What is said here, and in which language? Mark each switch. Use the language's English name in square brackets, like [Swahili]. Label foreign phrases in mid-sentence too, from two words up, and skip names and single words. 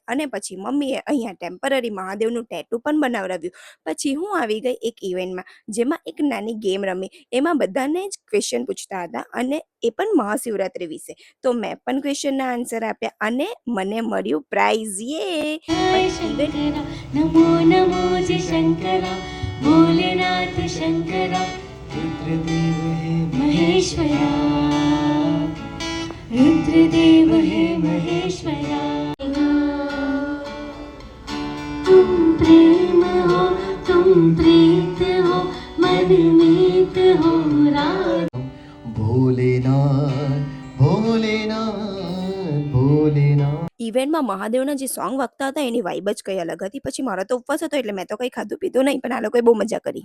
[Gujarati] અને પછી મમ્મીએ અહીંયા ટેમ્પરરી મહાદેવનું ટેટુ પણ બનાવડાવ્યું. પછી હું આવી ગઈ એક ઇવેન્ટમાં, જેમાં એક નાની ગેમ રમી. એમાં બધાને જ ક્વેશ્ચન પૂછતા હતા અને એ પણ મહાશિવરાત્રિ વિશે. તો મેં પણ ક્વેશ્ચનના આન્સર આપ્યા અને મને મળ્યું પ્રાઇઝ. [Hindi] शंकरा नमो नमो जय शंकरा भोलेनाथ शंकरा रुद्रदेव हे महेश्वरा रुद्रदेव हे महेश्वरा तुम प्रेम हो तुम प्रीत हो मन मीत हो राम भोलेनाथ भोलेनाथ भोलेनाथ। [Gujarati] ઇવેન્ટમાં મહાદેવના જે સોંગ વાગતા હતા એની વાઇબ જ કંઈ અલગ હતી. પછી મારો તો ઉપવાસ હતો એટલે મેં તો કંઈ ખાધું પીધું નહીં, પણ આ લોકોએ બહુ મજા કરી.